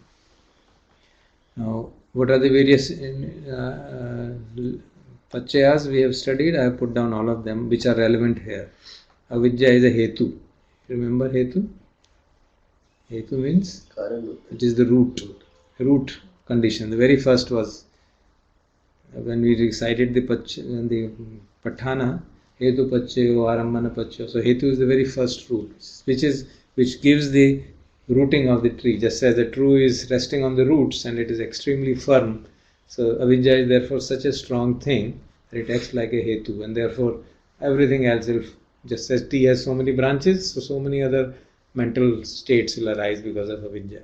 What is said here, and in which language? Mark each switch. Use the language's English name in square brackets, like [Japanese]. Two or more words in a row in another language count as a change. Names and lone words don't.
[English] Now, what are the various pachayas we have studied? I have put down all of them which are relevant here. Avidya is a hetu. Remember hetu? Hetu means it is the root condition. The very first was when we recited the patthana, [Pali] hetu pachayo arambhana pachayo. [English] So hetu is the very first root, which gives the rooting of the tree. Just as a tree is resting on the roots and it is extremely firm. So avidya is therefore such a strong thing that it acts like a hetu, and therefore everything else will, just as tea has so many branches, so many other mental states will arise because of avidya.